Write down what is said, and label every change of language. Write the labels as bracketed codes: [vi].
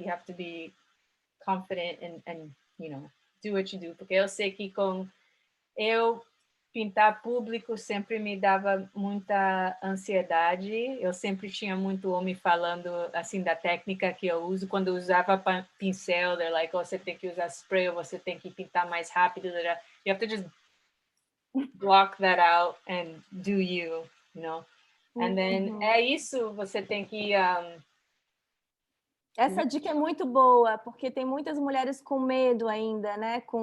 [en] You have to be confident and do what you do. [pt] Porque eu sei que eu pintar público sempre me dava muita ansiedade. Eu sempre tinha muito homem falando assim da técnica que eu uso. Quando eu usava pincel, [en] they're like, [pt] você tem que usar spray, ou você tem que pintar mais rápido. [en] You have to just block that out and do you know. And then [pt] é isso, você tem que essa dica é muito boa, porque tem muitas mulheres com medo ainda, né?